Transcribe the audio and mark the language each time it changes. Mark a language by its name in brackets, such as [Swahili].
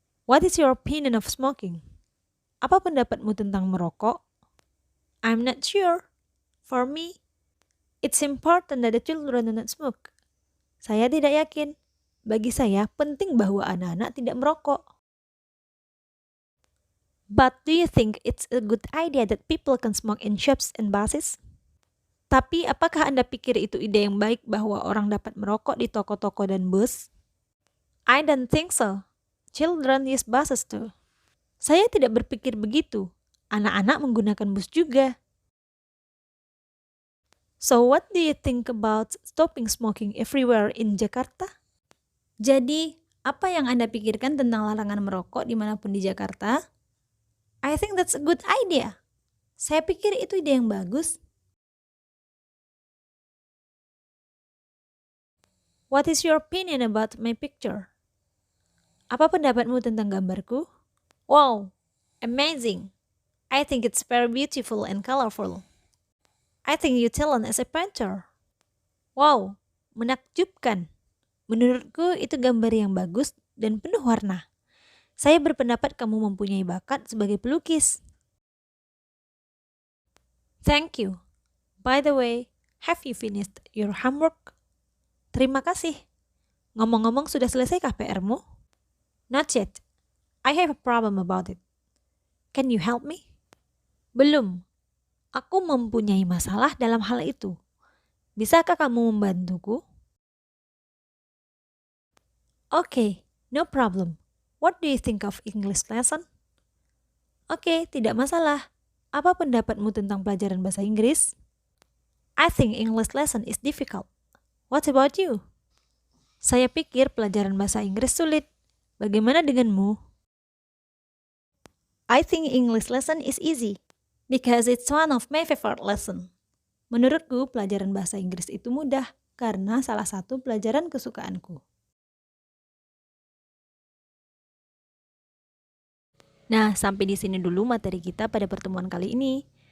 [English] What is your opinion of smoking? [Indonesian] Apa pendapatmu tentang merokok? [English] I'm not sure. For me, it's important that the children do not smoke. [Indonesian] Saya tidak yakin. Bagi saya, penting bahwa anak-anak tidak merokok. [English] But do you think it's a good idea that people can smoke in shops and buses? [Indonesian] Tapi apakah Anda pikir itu ide yang baik bahwa orang dapat merokok di toko-toko dan bus? [English] I don't think so. Children use buses too. [Indonesian] Saya tidak berpikir begitu. Anak-anak menggunakan bus juga. [English] So what do you think about stopping smoking everywhere in Jakarta? [Indonesian] Jadi, apa yang Anda pikirkan tentang larangan merokok dimanapun di Jakarta? [English] I think that's a good idea. [Indonesian] Saya pikir itu ide yang bagus. [English] What is your opinion about my picture? [Indonesian] Apa pendapatmu tentang gambarku? [English] Wow, amazing. I think it's very beautiful and colorful. I think you talent as a painter. [Indonesian] Wow, menakjubkan. Menurutku itu gambar yang bagus dan penuh warna. Saya berpendapat kamu mempunyai bakat sebagai pelukis. [English] Thank you. By the way, have you finished your homework? [Indonesian] Terima kasih. Ngomong-ngomong, sudah selesaikah PR-mu? [English] Not yet. I have a problem about it. Can you help me? [Indonesian] Belum. Aku mempunyai masalah dalam hal itu. Bisakah kamu membantuku? [English] Okay, no problem. What do you think of English lesson? [Indonesian] Oke, tidak masalah. Apa pendapatmu tentang pelajaran bahasa Inggris? [English] I think English lesson is difficult. What about you? [Indonesian] Saya pikir pelajaran bahasa Inggris sulit. Bagaimana denganmu? [English] I think English lesson is easy because it's one of my favorite lesson. [Indonesian] Menurutku, pelajaran bahasa Inggris itu mudah karena salah satu pelajaran kesukaanku. Nah, sampai di sini dulu materi kita pada pertemuan kali ini.